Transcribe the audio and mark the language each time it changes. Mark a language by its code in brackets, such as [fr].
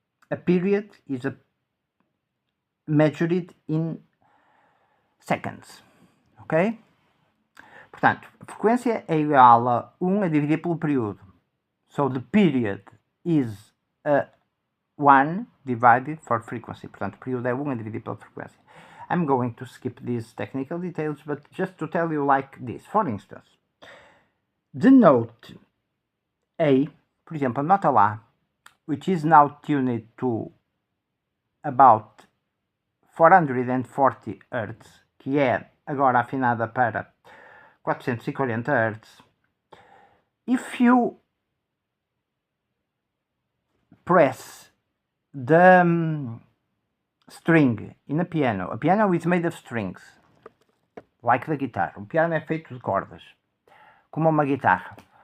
[en] A period is measured in seconds. Ok? [pt] Portanto, a frequência é igual a 1 a dividir pelo período. [en] So the period is 1 divided for frequency. [pt] Portanto, o período é 1 a dividir pela frequência. [en] I'm going to skip these technical details, but just to tell you like this. For instance, the note A, [pt] por exemplo, a nota Lá, [en] which is now tuned to about 440 Hz, [pt] que é agora afinada para 440 Hz. [en] If you press the string in a piano is made of strings, like the guitar. [pt] O piano é feito de cordas, como uma guitarra.